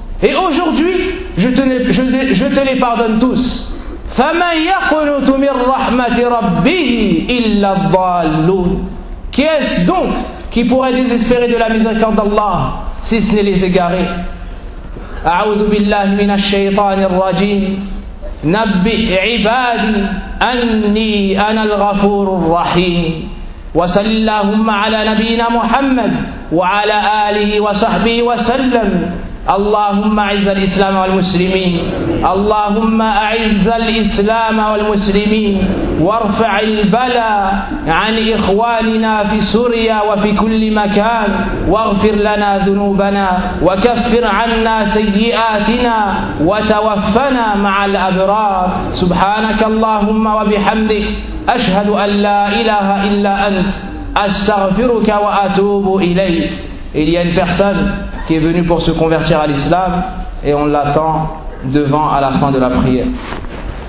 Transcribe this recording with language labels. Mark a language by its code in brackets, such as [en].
[fr] Et aujourd'hui, je te les pardonne tous. [ar] فَمَنْ يَقْنُتُ مِنْ رَحْمَةِ رَبِّهِ إِلَّا الضَّالُّونَ. [fr] Qui est-ce donc qui pourrait désespérer de la miséricorde d'Allah si ce n'est les égarés? [ar] أَعُوذُ بِاللَّهِ مِنَ الشَّيْطَانِ الرَّجِيمِ. نبئ عبادي أني أنا الغفور الرحيم. وصلى اللهم على نبينا محمد وعلى آله وصحبه وسلم. اللهم أعز الإسلام والمسلمين، اللهم أعز الإسلام والمسلمين، وارفع البلاء عن إخواننا في سوريا وفي كل مكان، واغفر لنا ذنوبنا، وكفر عنا سيئاتنا، وتوفنا مع الأبرار. سبحانك اللهم وبحمدك، أشهد أن لا إله إلا أنت، أستغفرك وأتوب إليك. [fr] Il y a une personne qui est venue pour se convertir à l'islam et on l'attend devant à la fin de la prière.